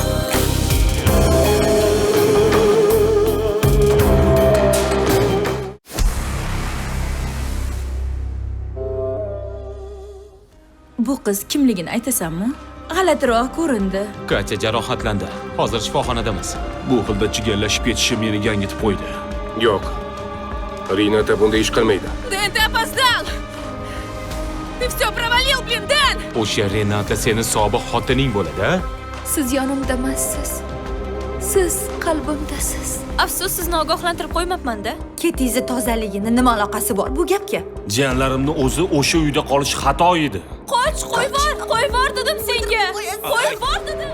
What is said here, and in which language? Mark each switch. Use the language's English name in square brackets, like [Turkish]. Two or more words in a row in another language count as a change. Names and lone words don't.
[Uzbek] Bu qiz kimligini aytasanmi? G'alatiroq ko'rindi. Katya jarohatlandi. Hozir shifoxonadamiz. Bu xilda chigallashib ketishi meni gangitib qo'ydi. Yo'q. Rinata bunday ish qilmaydi. [Russian] Дэн, ты опоздал! Ты все провалил, блин, Дэн! [Uzbek] O'sha Renata seni sobiq xotining bo'ladi-a? Siz yonimdamassiz. Siz qalbimdasiz. Afsus, sizni ogohlantirib qo'ymabman-da. Ketingizni tozaligini nima aloqasi bor bu gapga? Jiyanlarimni o'zi o'sha uyda qolish xato edi. Qo'yvor dedim senga. Qo'yvor dedim.